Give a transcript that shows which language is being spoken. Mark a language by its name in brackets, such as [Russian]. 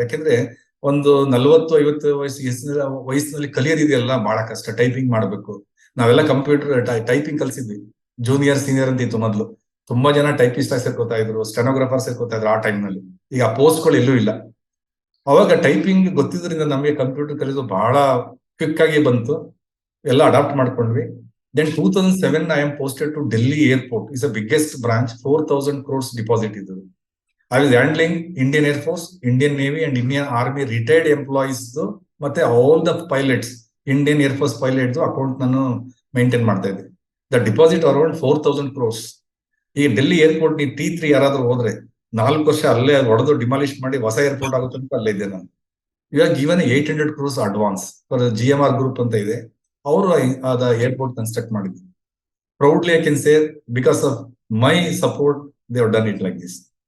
[Kannada] ಯಾಕೆಂದ್ರೆ ಒಂದು 40-50 ವಯಸ್ಸಿನಲ್ಲಿ ಕಲಿಯೋದಿದೆಯಲ್ಲ ಬಹಳ ಕಷ್ಟ. ಟೈಪಿಂಗ್ ಮಾಡಬೇಕು. ನಾವೆಲ್ಲ ಕಂಪ್ಯೂಟರ್ ಟೈಪಿಂಗ್ ಕಲ್ಸಿದ್ವಿ. ಜೂನಿಯರ್ ಸೀನಿಯರ್ ಅಂತ ಇತ್ತು ಮೊದಲು. ತುಂಬಾ ಜನ ಟೈಪಿಸ್ಟ್ ಆಗಿ ಸೇರ್ಕೋತಾ ಇದ್ರು, ಸ್ಟೆನೋಗ್ರಾಫರ್ ಸೇರ್ಕೋತಾ ಇದ್ರು ಆ ಟೈಮ್ ನಲ್ಲಿ. ಈಗ ಆ ಪೋಸ್ಟ್ಗಳು ಎಲ್ಲೂ ಇಲ್ಲ. ಅವಾಗ ಟೈಪಿಂಗ್ ಗೊತ್ತಿದ್ರಿಂದ ನಮಗೆ ಕಂಪ್ಯೂಟರ್ ಕಲಿಯೋದು ಬಹಳ ಕ್ವಿಕ್ ಆಗಿ ಬಂತು. ಎಲ್ಲ ಅಡಾಪ್ಟ್ ಮಾಡ್ಕೊಂಡ್ವಿ. [English] Then 2007 I am posted to Delhi airport. It's the biggest branch, 4,000 crores deposit idu. I was handling Indian Air Force, Indian Navy and Indian Army retired employees ಮತ್ತೆ all the pilots, Indian Air Force pilots account [Kannada] ನಾನು maintain ಮಾಡ್ತಾ ಇದ್ದೆ. [English] The deposit around 4,000 crores. [Kannada] ಈ Delhi airport T3 ಯಾರಾದ್ರೂ ಹೋದ್ರೆ 4 ವರ್ಷ ಅಲ್ಲೇ ಹೊಡೆದು ಡಿಮಾಲಿಷ್ ಮಾಡಿ ಹೊಸ ಏರ್ಪೋರ್ಟ್ ಆಗುತ್ತೆ ಅಂತ ಅಲ್ಲೇ ಇದ್ದೆ ನಾನು. [English] ಇವಾಗ given 800 crores advance for GMR group [Kannada] ಅಂತ ಇದೆ. ಅವರು ಅದ ಏರ್ಪೋರ್ಟ್ ಕನ್ಸ್ಟ್ರಕ್ಟ್ ಮಾಡಿದ್ರು. [English] Proudly I can say because of my support they have done it like this.